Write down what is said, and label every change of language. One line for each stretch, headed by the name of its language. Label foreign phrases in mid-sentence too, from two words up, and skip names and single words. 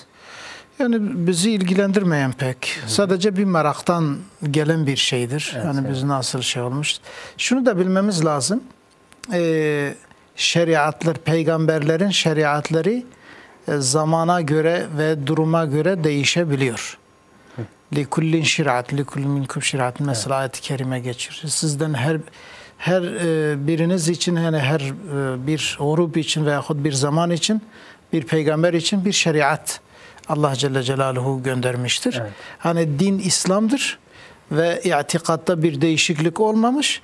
Turkish: yani bizi ilgilendirmeyen pek. Sadece bir meraktan gelen bir şeydir. Evet, yani biz nasıl şey olmuş. Şunu da bilmemiz lazım. Şeriatlar, peygamberlerin şeriatları zamana göre ve duruma göre değişebiliyor.
Arabic: لِكُلِّنْ شِرَعَةٍ لِكُلِّ مِنْكُمْ شِرَعَةٍ
Turkish: mesela ayet-i kerime geçiyor. Sizden her biriniz için yani her bir grup için veyahut bir zaman için bir peygamber için bir şeriat Allah Celle Celaluhu göndermiştir. Evet. Hani din İslam'dır ve i'tikatta bir değişiklik olmamış.